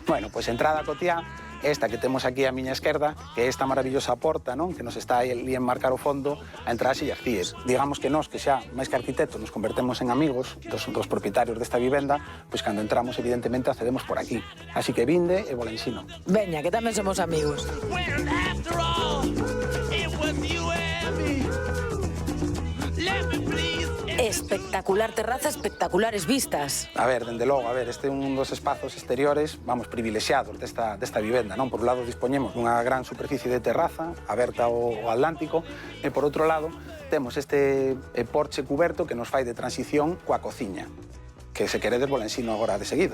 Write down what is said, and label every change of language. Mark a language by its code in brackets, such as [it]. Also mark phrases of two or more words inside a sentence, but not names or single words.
[gl] Bueno, pois entrada a cotiá, esta que temos aquí á miña esquerda, que é esta maravillosa porta, non? Que nos está aí en marcar o fondo a entrada ás Illas Cíes. Digamos que nós, que xa, máis que arquitectos, nos convertemos en amigos dos propietarios desta vivenda, pois cando entramos, evidentemente, accedemos por aquí. Así que vinde e vos la ensino. Veña, que tamén somos amigos. [en] When after all, it was you and me. Let me please. [gl] Espectacular terraza, espectaculares vistas. A ver, dende logo, este é un dos espazos exteriores, vamos, privilexiados desta vivenda, non? Por un lado dispoñemos dunha gran superficie de terraza aberta ao Atlántico e por outro lado temos este porche cuberto que nos fai de transición coa cociña, que se queredes vos la ensino agora de seguido.